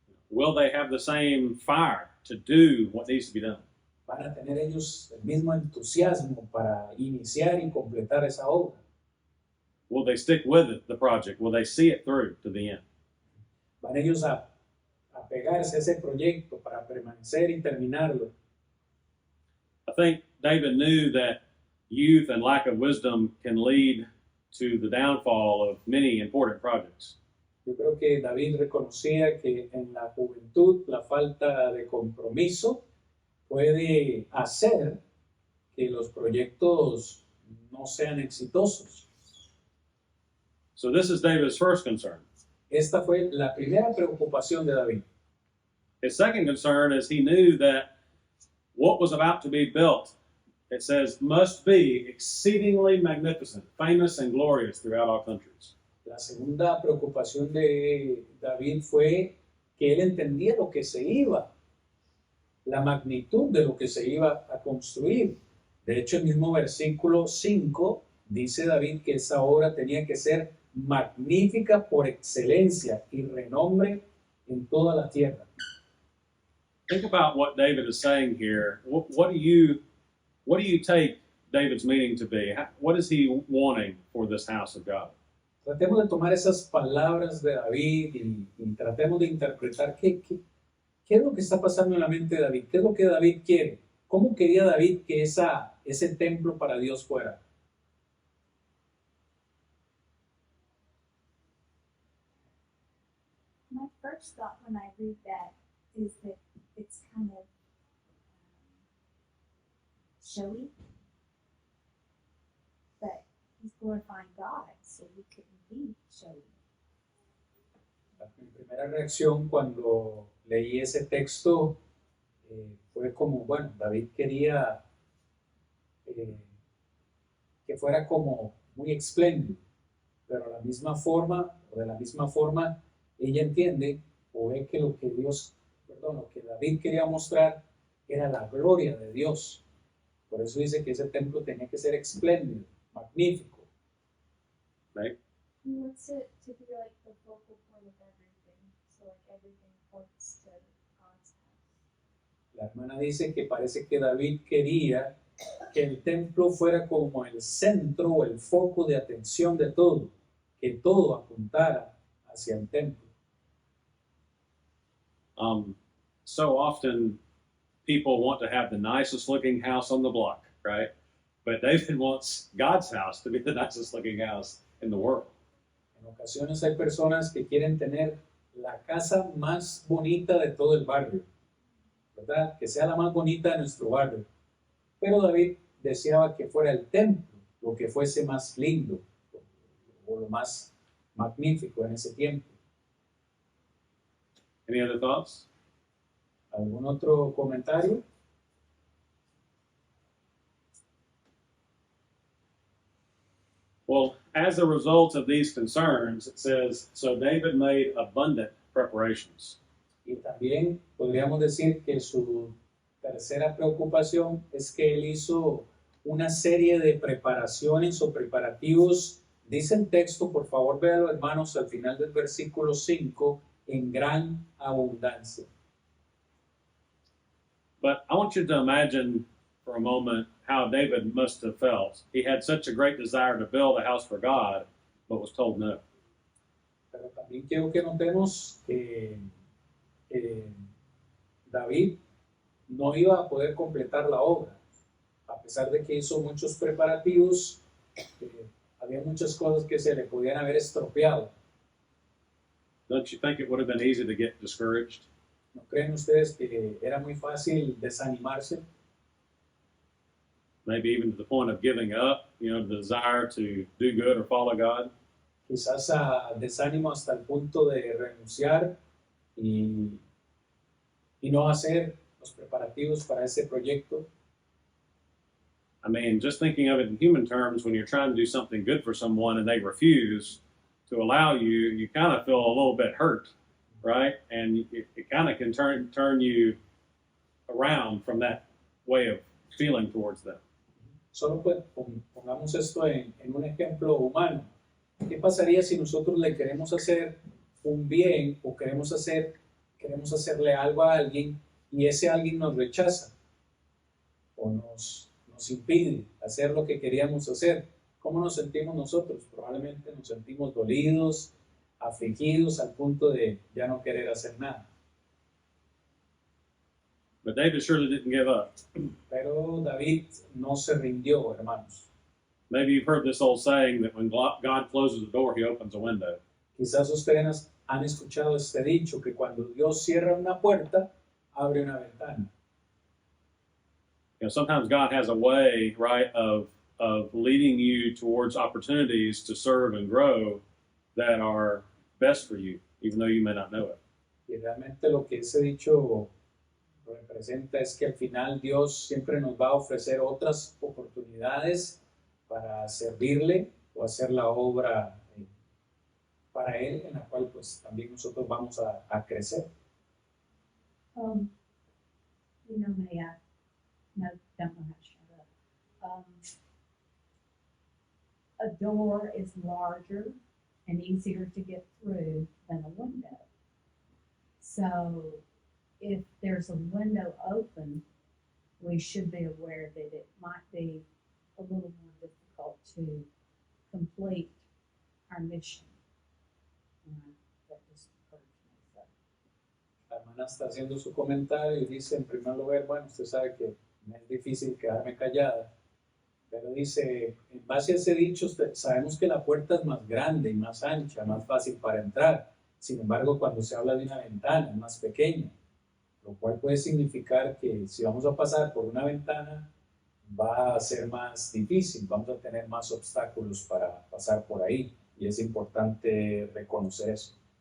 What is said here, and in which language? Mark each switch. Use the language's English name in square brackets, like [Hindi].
[English] Will they have the same fire to do what needs to be done? [Spanish] Van a tener ellos el mismo entusiasmo para iniciar y completar esa obra. [English] Will they stick with it, the project? Will they see it through to the end? [Spanish] Van ellos a pegarse a ese proyecto para permanecer y terminarlo. [English] I think David knew that youth and lack of wisdom can lead to the downfall of many important projects. [Spanish] Yo creo que David reconocía que en la juventud la falta de compromiso puede hacer que los proyectos no sean exitosos. [English] So this is David's first concern. [Spanish] Esta fue la primera preocupación de David. [English] His second concern is he knew that what was about to be built, it says, must be exceedingly magnificent, famous and glorious throughout all countries. [Spanish] La segunda preocupación de David fue que él entendía lo que se iba, la magnitud de lo que se iba a construir. De hecho, el mismo versículo 5 dice David que esa obra tenía que ser magnífica por excelencia y renombre en toda la tierra. [English] Think about what David is saying here. What do you take David's meaning to be? What is he wanting for this house of God? [Spanish] Tratemos de tomar esas palabras de David y tratemos de interpretar qué es lo que está pasando en la mente de David, qué es lo que David quiere, cómo quería David que ese templo para Dios fuera. [English] My first thought when I read that is that it's kind of showy, but he's glorifying God, so he couldn't be showy. [Spanish] Mi primera reacción cuando leí ese texto fue como, bueno, David quería que fuera como muy espléndido, pero de la misma forma, ella entiende o ve que lo que David quería mostrar era la gloria de Dios. Por eso dice que ese templo tenía que ser espléndido, magnífico. [English] Right? He wants it to be like the focal point of everything, so like everything points to God's house. [Spanish] La hermana dice que parece que David quería que el templo fuera como el centro o el foco de atención de todo, que todo apuntara hacia el templo. [English] So often people want to have the nicest looking house on the block, right? But David wants God's house to be the nicest looking house in the world. [Spanish] En ocasiones hay personas que quieren tener la casa más bonita de todo el barrio, ¿verdad? Que sea la más bonita de nuestro barrio. Pero David deseaba que fuera el templo lo que fuese más lindo o lo más magnífico en ese tiempo. [English] Any other thoughts? [Spanish] ¿Algún otro comentario? [English] Well, as a result of these concerns, it says, so David made abundant preparations. [Spanish] Y también podríamos decir que su tercera preocupación es que él hizo una serie de preparaciones o preparativos. Dice el texto, por favor véalo hermanos, al final del versículo 5, en gran abundancia. [English] But I want you to imagine for a moment how David must have felt. He had such a great desire to build a house for God, but was told no. [Spanish] Pero también quiero que notemos que David no iba a poder completar la obra. A pesar de que hizo muchos preparativos, había muchas cosas que se le podían haber estropeado. [English] Don't you think it would have been easy to get discouraged? [Spanish] ¿No creen ustedes que era muy fácil desanimarse? [English] Maybe even to the point of giving up, the desire to do good or follow God? [Spanish] Quizás a desánimo hasta el punto de renunciar y no hacer los preparativos para ese proyecto. [English] I mean, just thinking of it in human terms, when you're trying to do something good for someone and they refuse to allow you, you kind of feel a little bit hurt, right? And it kind of can turn you around from that way of feeling towards them. [Spanish] Solo pues, pongamos esto en un ejemplo humano. ¿Qué pasaría si nosotros le queremos hacer un bien o queremos hacerle algo a alguien y ese alguien nos rechaza o nos impide hacer lo que queríamos hacer? ¿Cómo nos sentimos nosotros? Probablemente nos sentimos dolidos, afligidos al punto de ya no querer hacer nada. [English] But David surely didn't give up. [Spanish] Pero David no se rindió, hermanos. [English] Maybe you've heard this old saying that when God closes the door, he opens a window. [Spanish] Quizás ustedes han escuchado este dicho que cuando Dios cierra una puerta, abre una ventana. [English] Sometimes God has a way, right, of leading you towards opportunities to serve and grow that are best for you, even though you may not know it. [Spanish] Y realmente lo que ese dicho representa es que al final Dios siempre nos va a ofrecer otras oportunidades para servirle o hacer la obra para Él, en la cual pues también nosotros vamos a crecer. [English] May I? No, don't know how to shut up. A door is larger and easier to get through than a window. So if there's a window open, we should be aware that it might be a little more difficult to complete our mission. That just occurred to me. So. [Spanish] La hermana está haciendo su comentario y dice, en primer lugar, bueno, usted sabe que me es difícil quedarme callada, pero dice, en base a ese dicho, sabemos que la puerta es más grande y más ancha, más fácil para entrar. Sin embargo, cuando se habla de una ventana, es más pequeña, lo cual puede significar que si vamos a pasar por una ventana, va a ser más difícil, vamos a tener más obstáculos para pasar por ahí, y es importante reconocer eso.